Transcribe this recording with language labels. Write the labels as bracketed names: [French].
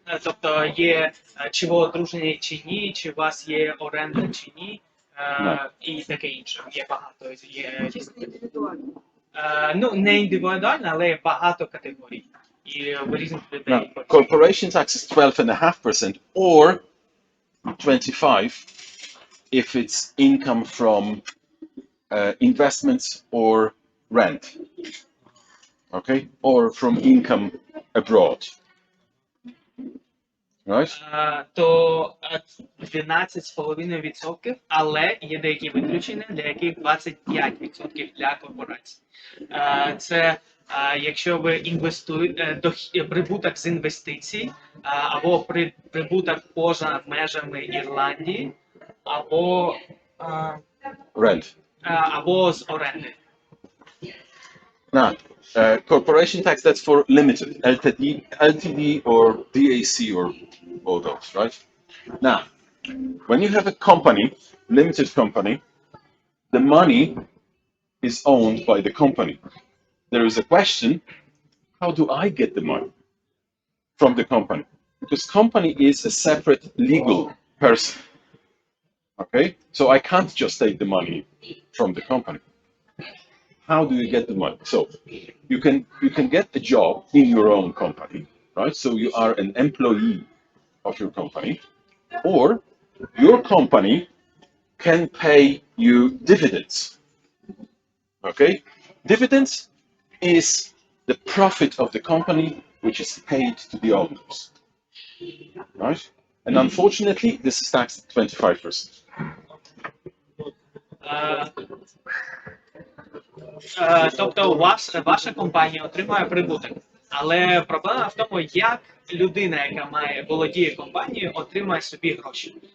[Ukrainian] Тобто є чи ви одружені чи ні, чи у вас є оренда чи ні, і таке інше. Є багато, є різних. Ну, не індивідуально, але багато категорій. І в різних [English] Now, [Ukrainian] людей. [English] corporation tax is 12.5% or 25% if it's income from investments or rent. Okay? Or from income abroad. Right? [Ukrainian] То 12,5%, але є деякі виключення, для яких 25% для корпорацій. Це якщо ви інвестуєте прибуток з інвестицій, або прибуток поза межами Ірландії, або [English] Rent. [Ukrainian] або з оренди. [English] Now, corporation tax, that's for limited, LTD or DAC or all those, right? Now, when you have a company, limited company, the money is owned by the company. There is a question, how do I get the money from the company? Because company is a separate legal person, okay? So I can't just take the money from the company. How do you get the money? So you can get a job in your own company, right? So you are an employee of your company, Or your company can pay you dividends. Okay? Dividends is the profit of the company which is paid to the owners. Right? And unfortunately, this is taxed at 25%. [Ukrainian] Тобто ваша компанія отримує прибуток. Але проблема в тому, як людина, яка володіє компанією, отримує собі гроші.